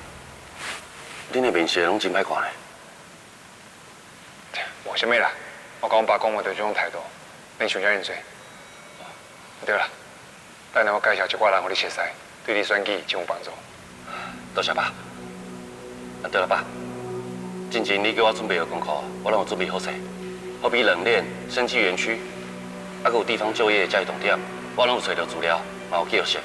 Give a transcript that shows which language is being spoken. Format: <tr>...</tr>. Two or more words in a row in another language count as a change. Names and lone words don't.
<nan>恁的面色拢真歹看咧。无啥物啦，我甲阮爸讲话就这种态度，恁想遮尔济。对啦，等下我介绍一寡人互你熟识，对你选举真有帮助。多谢爸。啊，对了爸，之前你叫我准备的功课，我拢有准备好势，好比冷链、生技园区，还有地方就业教育重点， 我拢有找到资料，嘛有记录式。</nan>